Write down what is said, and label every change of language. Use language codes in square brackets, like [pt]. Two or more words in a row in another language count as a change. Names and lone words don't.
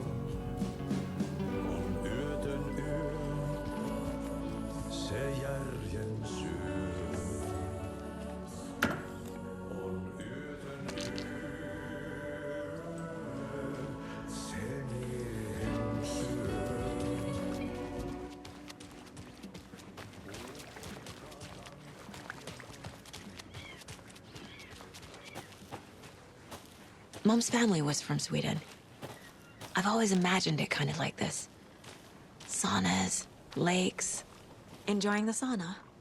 [fi] On yötön yö, se järjen syö. On yötön yö, se miehen syö. [en] Mom's family was from Sweden. I've always imagined it kind of like this. Saunas, lakes, enjoying the sauna.